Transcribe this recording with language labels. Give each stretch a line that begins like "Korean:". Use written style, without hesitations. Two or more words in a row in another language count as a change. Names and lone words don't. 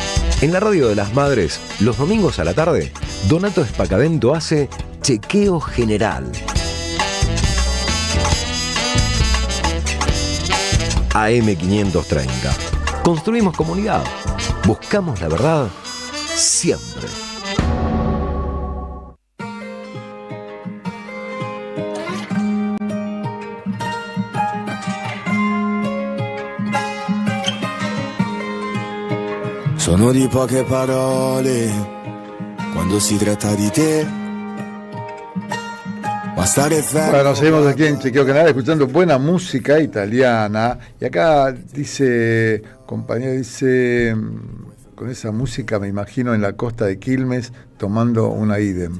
Spanish: En la radio de las madres, los domingos a la tarde, Donato Espacavento hace Chequeo General. AM530. Construimos comunidad. Buscamos la verdad siempre.
Italian: Sono di poche parole quando si tratta di te.
Spanish: Bueno, seguimos aquí en Chequeo General escuchando buena música italiana. Y acá dice, compañero, dice, con esa música me imagino en la costa de Quilmes tomando una Idem.